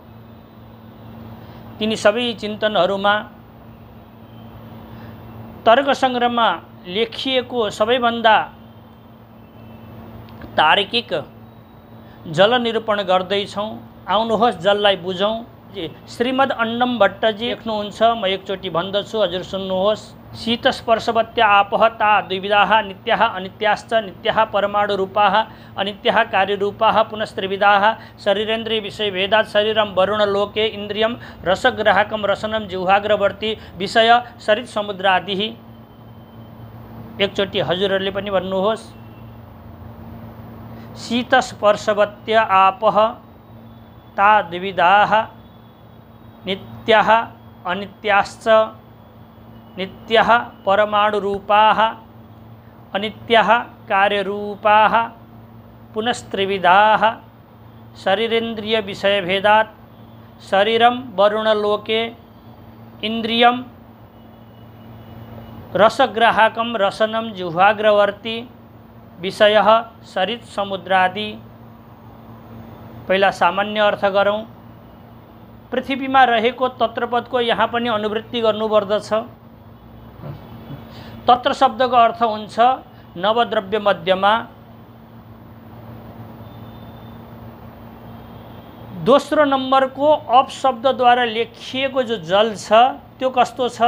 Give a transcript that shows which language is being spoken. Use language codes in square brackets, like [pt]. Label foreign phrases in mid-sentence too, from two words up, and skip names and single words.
[ne] तिनी सबै चिन्तनहरूमा तर्क संग्रहमा लेखिएको सबैभन्दा तार्किक जल निरूपण गर्दैछौँ। आउनुहोस् जललाई बुझौँ। श्रीमद् अन्नम भट्टजी लेख्नुहुन्छ, म एकचोटि भन्दछु, हजुर सुन्नुहोस्। [sa] शीतस्पर्शवत्या आपः ता द्विविधाः नित्याः अनित्याश्च नित्याः परमाणुरूपाः अनित्याः कार्यरूपाः पुनस्त्रिविधाः शरीरेन्द्रिय विषयभेदात् शरीरं वरुणलोके इन्द्रियं रसग्राहकं रसनं जिह्वाग्रवर्ती विषय सरित समुद्रादिः। [ne] एकचोटि हजुरहरूले पनि भन्नुहोस्। [sa] शीतस्पर्शवत्य आपः ता द्विविधाः नित्याः अनित्याश्च नित्याः परमाणुरूपाः अनित्याः कार्यरूपाः पुनस्त्रिविधाः शरीरेन्द्रिय विषयभेदात् शरीरं वरुणलोके इन्द्रियं रसग्राहकं रसनं जिह्वाग्रवर्ती विषय सरित समुद्रादि। [ne] पहिला सामान्य अर्थ गरौँ। पृथ्वीमा रहेको तत्रपदको यहाँ पनि अनुवृत्ति गर्नुपर्दछ। तत्र शब्दको अर्थ हुन्छ नवद्रव्य मध्यमा। दोस्रो नम्बरको अप शब्दद्वारा लेखिएको जो जल छ त्यो कस्तो छ?